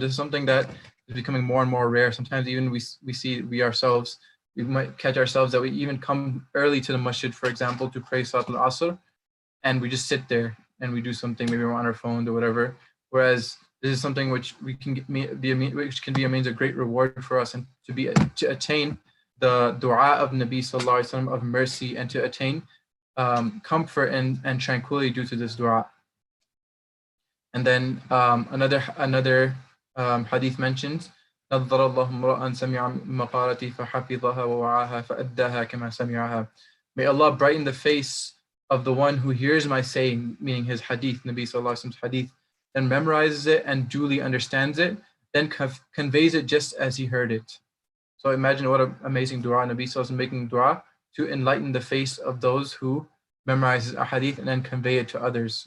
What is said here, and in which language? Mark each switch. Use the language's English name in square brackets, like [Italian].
[English] This is something that is becoming more and more rare. Sometimes even we see we might catch ourselves that we even come early to the masjid, for example, to pray Salat al-Asr, and we just sit there and we do something, maybe we're on our phone or whatever. Whereas this is something which which can be a means of great reward for us, and to attain the dua of Nabi Sallallahu Alaihi Wasallam of mercy, and to attain comfort and tranquility due to this dua. And then another hadith mentions, [Arabic] نظر الله امرأ سمع مقالتي فحفظها ووعاها فأداها كما سمعها. [English] May Allah brighten the face of the one who hears my saying, meaning his hadith, Nabi Sallallahu Alaihi Wasallam's hadith, then memorizes it and duly understands it, then conveys it just as he heard it. So imagine what an amazing dua. Nabi Sallallahu Alaihi Wasallam making dua to enlighten the face of those who memorize a hadith and then convey it to others.